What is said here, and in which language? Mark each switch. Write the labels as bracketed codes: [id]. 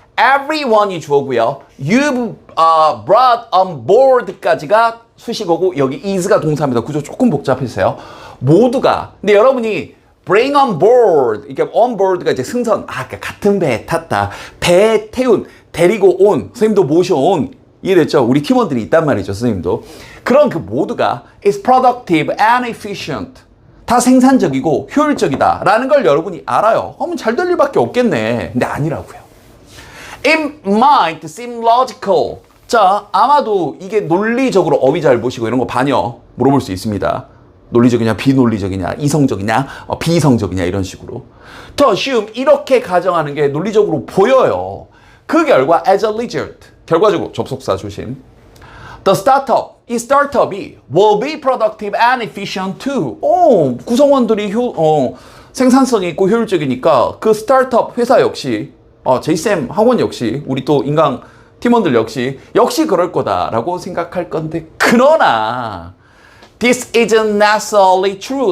[ko] everyone이 주어고요. [en] you've brought on board [ko] 까지가 수식어고 여기 is가 동사입니다. 구조 조금 복잡해서요. 모두가. 근데 여러분이 [en] bring on board, [ko] 이게 on board가 이제 승선, 그러니까 같은 배에 탔다. 배에 태운, 데리고 온, 선생님도 모셔온, 이해됐죠? 우리 팀원들이 있단 말이죠, 선생님도. 그런 그 모두가 [en] is productive and efficient. [ko] 다 생산적이고 효율적이다 라는 걸 여러분이 알아요. 그러면 잘 될 일밖에 없겠네. 근데 아니라고요. [en] It might seem logical. [ko] 자, 아마도 이게 논리적으로 어휘 잘 보시고 이런 거 반여 물어볼 수 있습니다. 논리적이냐, 비논리적이냐, 이성적이냐, 비이성적이냐, 이런 식으로. [en] To assume, [ko] 이렇게 가정하는 게 논리적으로 보여요. 그 결과, [en] as a result, [ko] 결과적으로 접속사 조심. [en] The startup, [ko] 이 스타트업이 [en] will be productive and efficient too. [ko] 구성원들이 생산성이 있고 효율적이니까 그 스타트업 회사 역시, 제이쌤 학원 역시, 우리 또 인강 팀원들 역시 그럴 거다라고 생각할 건데, 그러나 [en] This isn't necessarily true.